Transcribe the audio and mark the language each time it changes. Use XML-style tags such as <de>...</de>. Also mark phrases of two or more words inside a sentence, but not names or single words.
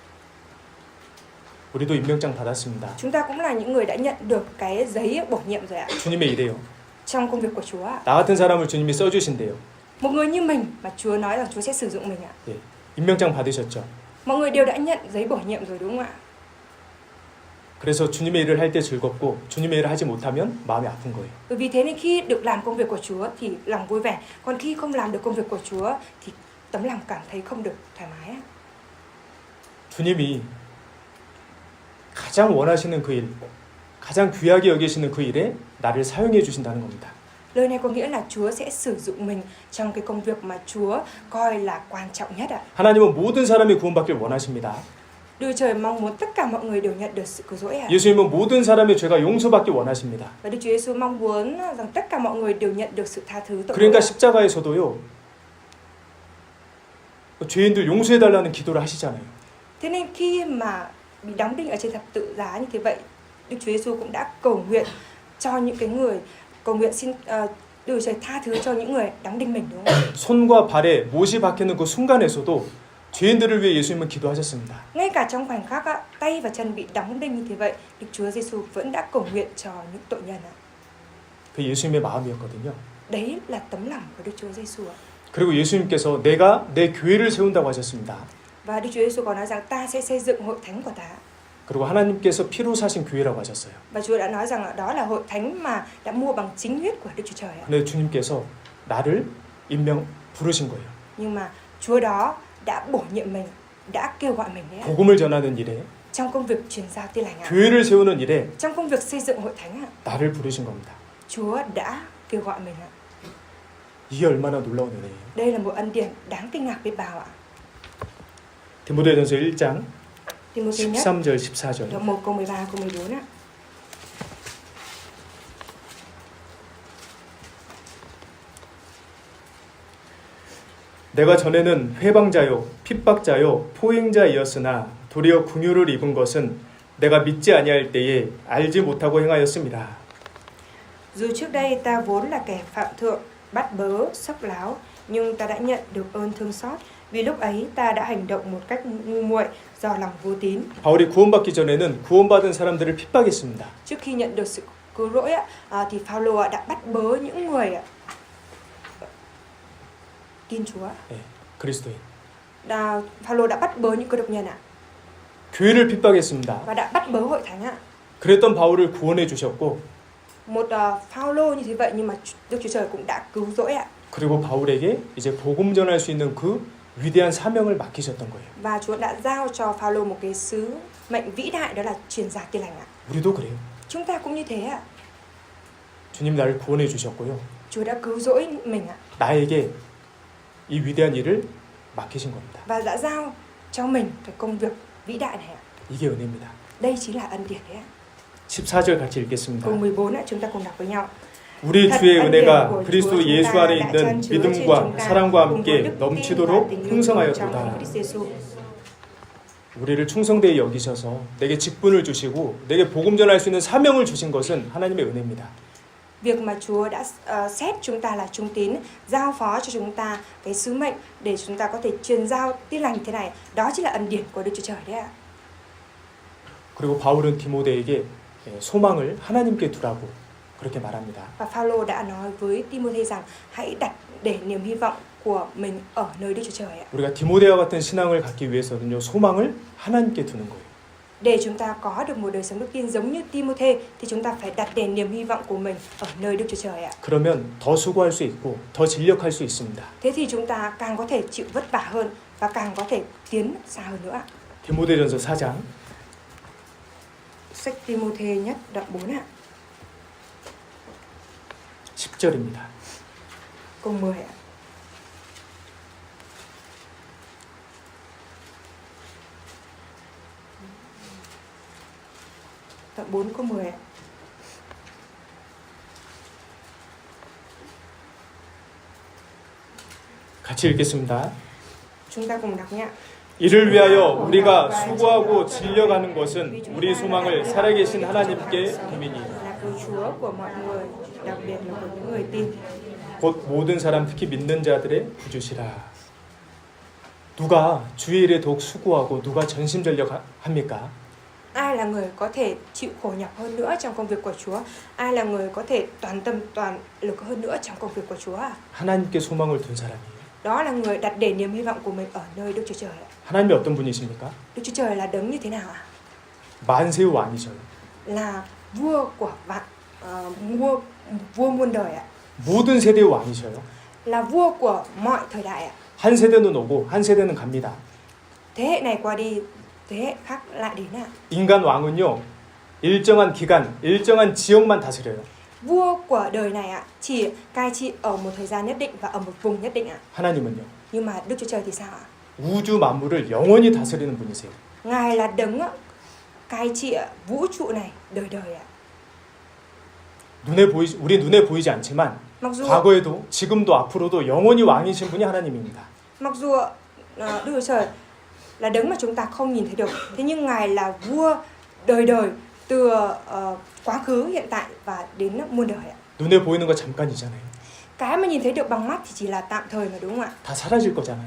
<ko>우리도 임명장 받았습니다.</ko> <vi>Chúng ta cũng là những người đã nhận được cái giấy bổ nhiệm rồi ạ.</vi> <ko>주님의 일이에요.</ko> <vi>Trong công việc của Chúa ạ.</vi> <ko>나 같은 사람을 주님이 써주신대요.</ko> <vi>Một người như mình mà Chúa nói rằng Chúa sẽ sử dụng mình ạ.</vi> <ko>예, 임명장 받으셨죠.</ko> <vi>Mọi người đều đã nhận giấy bổ nhiệm rồi đúng không ạ?</vi> <ko>그래서 주님의 일을 할 때 즐겁고 주님의 일을 하지 못하면 마음이 아픈 거예요.</ko> <vi>Bởi vì thế nên khi được làm công việc của Chúa thì lòng vui vẻ, còn khi không làm được công việc của Chúa thì tấm lòng cảm thấy không được thoải mái.</vi> <ko>주님이 가장 원하시는 그 일, 가장 귀하게 여기시는 그 일에 나를 사용해 주신다는 겁니다.</ko> <vi>Lời này có nghĩa là Chúa sẽ sử dụng mình trong cái công việc mà Chúa coi là quan trọng nhất ạ.</vi> <ko>하나님은 모든 사람이 구원받길 원하십니다.</ko> <vi>Đức Trời mong muốn tất cả mọi người đều nhận được sự cứu rỗi ạ.</vi> <ko>예수님은 모든 사람의 죄가 용서받길 원하십니다.</ko> <vi>Và Đức Chúa Giêsu mong muốn rằng tất cả mọi người đều nhận được sự tha thứ tội</vi> <ko>그러니까</ko> <vi>lỗi.</vi> <ko>십자가에서도요. 죄인들 용서해 달라는 기도를 하시잖아요.</ko> <vi>Thế nên khi mà bị đóng đinh ở trên thập tự giá như thế vậy, Đức Chúa Giêsu cũng đã cầu nguyện cho những cái người, cầu nguyện xin Đức Trời tha thứ cho những người đóng đinh mình đúng không?</vi> <ko>손과 발에 못이 박히는 그 순간에서도 죄인들을 위해 예수님은 기도하셨습니다.</ko> <vi>Ngay cả trong khoảnh khắc tay và chân bị đóng đinh như thế vậy, Đức Chúa Giêsu vẫn đã cầu nguyện cho những tội nhân ạ.</vi> <ko>그 예수님의 마음이었거든요.</ko> <vi>Đấy là tấm lòng của Đức Chúa Giêsu ạ.</vi> <ko>그리고 예수님께서 내가 내 교회를 세운다고 하셨습니다.</ko> <vi>Và Đức Chúa Giêsu còn nói rằng ta sẽ xây dựng hội thánh của ta.</vi> <ko>그리고 하나님께서 피로 사신 교회라고 하셨어요.</ko> <vi>Và Chúa đã nói rằng đó là hội thánh mà đã mua bằng chính huyết của Đức Chúa Trời ạ.</vi> <ko>근데 주님께서 나를 부르신 거예요.</ko> <vi>Nhưng mà Chúa đó đã bổ nhiệm mình, đã kêu gọi mình đấy ạ.</vi> <ko>복음을 전하는 일에,</ko> <vi>Trong công việc truyền giao tin lành ạ.</vi> <ko>교회를 세우는 일에</ko> <vi>Trong công việc xây dựng hội thánh ạ.</vi> <ko>나를 부르신 겁니다.</ko> <vi>Chúa đã kêu gọi mình ạ.</vi> <ko>이게 얼마나 놀라운 은혜예요.</ko> <vi>Đây là một ân điển đáng kinh ngạc biết bao ạ.</vi> <ko>디모데전서 1장</ko> <vi>Timôthê nhất</vi> <ko>13절 14절.</ko> <vi>đoạn 1 câu 13 câu 14 ạ.</vi> <ko>내가 전에는 회방자요 핍박자요 포행자이었으나 도리어 긍휼을 입은 것은 내가 믿지 아니할 때에 알지 못하고 행하였습니다.</ko> <vi>Dù trước đây ta vốn là kẻ phạm thượng, bắt bớ, sốc láo, nhưng ta đã nhận được ơn thương xót. Vì lúc ấy ta đã hành động một cách ngu muội do lòng vô tín.</vi> <ko>바울이 구원받기 전에는 구원받은 사람들을 핍박했습니다.</ko> <vi>Trước khi nhận được sự cứu rỗi thì Phaolô đã bắt bớ những người tin Chúa.</vi> <ko>네, 그리스도인.</ko> <vi>Phaolô đã bắt bớ những cơ đốc nhân ạ.</vi> <ko>교회를 핍박했습니다.</ko> <vi>Và đã bắt bớ hội thánh ạ.</vi> <ko>그랬던 바울을 구원해 주셨고,</ko> <vi>Một Phaolô như thế vậy nhưng mà Đức Chúa Trời cũng đã cứu rỗi ạ.</vi> <ko>그리고 바울에게 이제 복음 전할 수 있는 그 위대한 사명을 맡기셨던 거예요.</ko> <vi>Và Chúa đã giao cho Phaolô một cái sứ mệnh vĩ đại, đó là truyền giáo tin lành ạ.</vi> <ko>우리도 그래요.</ko> <vi>Chúng ta cũng như thế ạ.</vi> <ko>주님 나를 구원해 주셨고요.</ko> <vi>Chúa đã cứu rỗi mình ạ.</vi> <ko>나에게 이 위대한 일을 맡기신 겁니다.</ko> <vi>Và đã giao cho mình cái công việc vĩ đại này ạ.</vi> <ko>이게 은혜입니다.</ko> <vi>Đây chính là ân điển đấy ạ.</vi> <ko>14절 같이 읽겠습니다.</ko> <vi>Câu 14 ạ, chúng ta cùng đọc với nhau.</vi> <ko>우리 주의 은혜가 그리스도 예수 안에 있는 믿음과 사랑과 함께 넘치도록 풍성하였도다. 우리를 충성되이 여기셔서 내게 직분을 주시고 내게 복음 전할 수 있는 사명을 주신 것은 하나님의 은혜입니다.</ko> <vi>Việc mà Chúa đã xét chúng ta là trung tín, giao phó cho chúng ta cái sứ mệnh để chúng ta có thể truyền giao tin lành thế này, đó chính là ân điển của Đức Chúa Trời đấy ạ.</vi> <ko>그리고 바울은 디모데에게 소망을 하나님께 두라고 그렇게 말합니다.</ko> <vi>Và Phaolô đã nói với Timôthê rằng hãy đặt để niềm hy vọng của mình ở nơi Đức Chúa Trời ạ.</vi> <ko>우리가 디모데와 같은 신앙을 갖기 위해서는요, 소망을 하나님께 두는 거예요.</ko> <vi>Để chúng ta có được một đời sống đức tin giống như Timôthê thì chúng ta phải đặt để niềm hy vọng của mình ở nơi Đức Chúa Trời ạ.</vi> <ko>그러면 더 수고할 수 있고 더 진력할 수 있습니다.</ko> <vi>Thế thì chúng ta càng có thể chịu vất vả hơn và càng có thể tiến xa hơn nữa.</vi> <ko>디모데전서 4장</ko> <vi>Sách Timôthê nhất đoạn 4 ạ.</vi> <ko>10절입니다.</ko> <vi>Câu 10 ạ. Đoạn 4 câu 10 ạ.</vi> <ko>같이 읽겠습니다.</ko> <vi>Chúng ta cùng đọc nhé.</vi> <ko>이를 위하여 우리가 수고하고 진력하는 것은 우리 소망을 살아계신 하나님께 힘이니</ko> <vi>Là cứu Chúa của mọi người, đặc biệt là của những người tin.</vi> <ko>곧 모든 사람 특히 믿는 자들의 구주시라. 누가 주의 일에 더욱 수고하고 누가 전심전력합니까?</ko> <vi>Ai là người có thể chịu khổ nhọc hơn nữa trong công việc của Chúa? Ai là người có thể toàn tâm toàn lực hơn nữa trong công việc của Chúa à?</vi> <ko>하나님께 소망을 둔 사람이에요.</ko> <vi>Đó là người đặt để niềm hy vọng của mình ở nơi Đức Chúa Trời ạ.</vi> <ko>하나님이 어떤 분이십니까?</ko> <vi>Đức Chúa Trời là đấng như thế nào ạ?</vi> <ko>만세의 왕이셔요.</ko> <vi>Là vua của vua muôn đời ạ.</vi> <ko>모든 세대의 왕이셔요.</ko> <vi>Là vua của mọi thời đại ạ.</vi> <ko>한 세대는 오고 한 세대는 갑니다.</ko> <vi>Thế hệ này qua đi, thế hệ khác lại đến ạ.</vi> <ko>인간 왕은요, 일정한 기간, 일정한 지역만 다스려요.</ko> <vi>Vua của đời này ạ, chỉ cai trị ở một thời gian nhất định và ở một vùng nhất định ạ.</vi> <ko>하나님은요,</ko> <vi>Nhưng mà Đức Chúa Trời thì sao ạ?</vi> <ko>우주 만물을 영원히 다스리는 분이세요.</ko> <vi>Ngài là đấng cai trị vũ trụ này đời đời ạ.</vi> <ko>우리 눈에 보이지 않지만 과거에도 지금도 앞으로도 영원히 왕이신 분이 하나님입니다.</ko> <vi>Mặc dù Đức Chúa Trời là đấng mà chúng ta không nhìn thấy được, thế nhưng Ngài là vua đời đời từ quá khứ, hiện tại và đến muôn đời ạ.</vi> <ko>눈에 보이는 거 잠깐이잖아요.</ko> <vi>Cái mà nhìn thấy được bằng mắt thì chỉ là tạm thời mà, đúng không ạ?</vi> <ko>다 사라질 거잖아요.</ko>